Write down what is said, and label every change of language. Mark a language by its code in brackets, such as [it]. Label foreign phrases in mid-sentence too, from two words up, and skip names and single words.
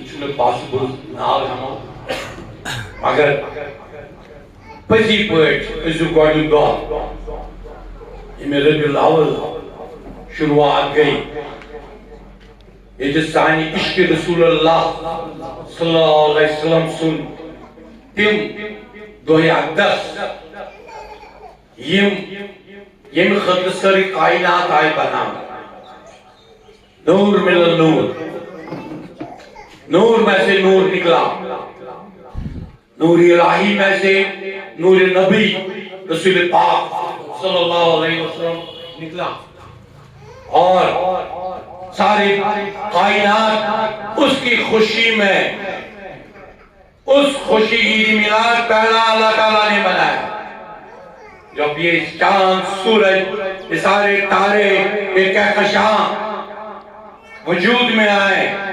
[ks] چھُنہٕ possible ناو ہٮ۪مو مگر پٔزی پٲٹھۍ أزیُک گۄڈنیُک دۄہ ییٚمہِ ربیع الاول شروعات گٔے ییٚتہِ سانہِ عشقِ [ar] رسول اللہ صلی اللہ علیہ وسلم [ks] سُنٛد تِم دۄہ اقدس ییٚمہِ خٲطرٕ سٲرٕے کائنات آیہِ بناونہٕ [ar] نور من النور [ur] نور میں سے نور نکلا نور الہی میں سے نور نبی رسول پاک [ar] صلی اللہ علیہ وسلم [ur] نکلا اور ساری کائنات اس کی خوشی میں اس خوشی عید میلاد پہلا اللہ تعالیٰ نے بنایا جب یہ چاند سورج یہ سارے تارے یہ کہکشاں وجود میں آئے